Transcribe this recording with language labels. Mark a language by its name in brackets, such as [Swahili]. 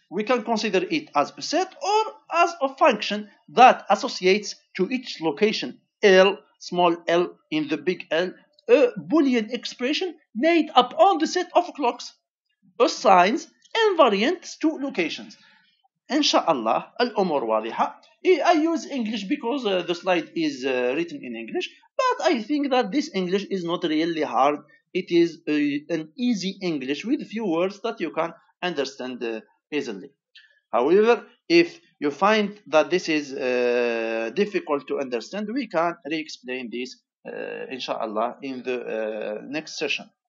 [English] We can consider it as a set or as a function that associates to each location L, small l in the big L, a Boolean expression made upon the set of clocks, assigns invariants to locations. [Arabic] Inshallah, الأمور واضحة. [English] I use English because the slide is written in English, but I think that this English is not really hard. It is an easy English with few words that you can understand easily. However, if you find that this is difficult to understand, we can re-explain this, inshallah, in the next session.